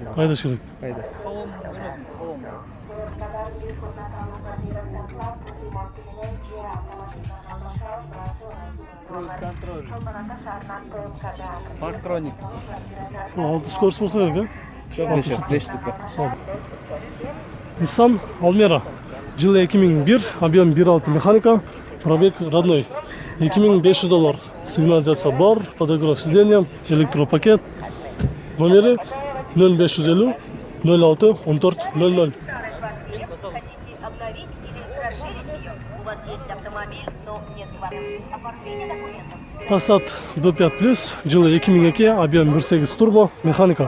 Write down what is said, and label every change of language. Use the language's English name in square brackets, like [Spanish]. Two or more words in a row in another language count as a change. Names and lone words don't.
[Kyrgyz] Кайдаш керек? [Russian] Кайда? Круиз контроль. Парктроник. [Kyrgyz] Алты скорость болса керек, Жок, 5 штука. Nissan Almera. [Russian] Жылы 2001, объем 1.6 механика, пробег родной. $2500. Сигнализация бар, подогрев сиденья, электропакет. [Kyrgyz] Номери 0550 06 14 00. [Russian] Passat B5+, жылы 2002, объем 1.8 турбо, механика.